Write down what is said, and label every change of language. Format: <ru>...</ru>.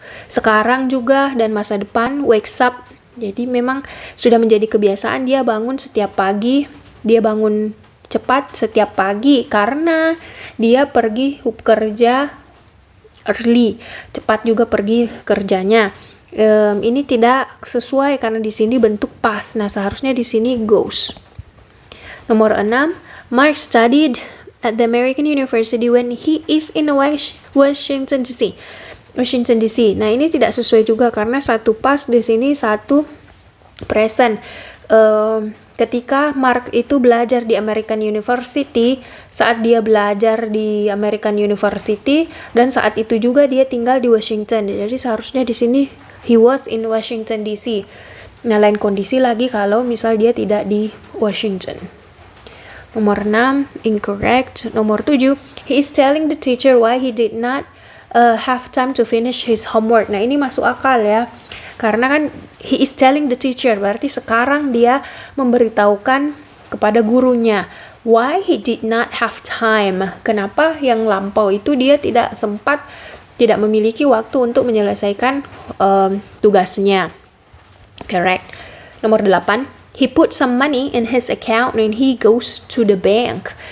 <id>Sekarang juga dan masa depan wakes up. Jadi memang sudah menjadi kebiasaan dia bangun setiap pagi. Dia bangun cepat setiap pagi karena dia pergi kerja early. Cepat juga pergi kerjanya. Ini tidak sesuai karena di sini bentuk past. Nah, seharusnya di sini goes. Nomor 6,</id> <en>Mark studied at the American University when he is in Washington DC. Washington DC.</en> <id>Nah, ini tidak sesuai juga karena satu past di sini, satu present. Ketika Mark itu belajar di American University, saat dia belajar di American University dan saat itu juga dia tinggal di Washington. Jadi seharusnya di sini</id> <en>he was in Washington DC.</en> <id>Nah, lain kondisi lagi kalau misal dia tidak di Washington. Nomor 6,</id> <en>incorrect.</en> <id>Nomor 7,</id> <en>he is telling the teacher why he did not have time to finish his homework.</en> <id>Nah, ini masuk akal ya. Karena kan</id> <en>he is telling the teacher,</en> <id>berarti sekarang dia memberitahukan kepada gurunya</id> <en>why he did not have time.</en> <id>Kenapa yang lampau itu dia tidak sempat, tidak memiliki waktu untuk menyelesaikan tugasnya.</id> <en>Correct.</en> <id>Nomor 8,</id> <en>he put some money in his account when he goes to the bank.</en>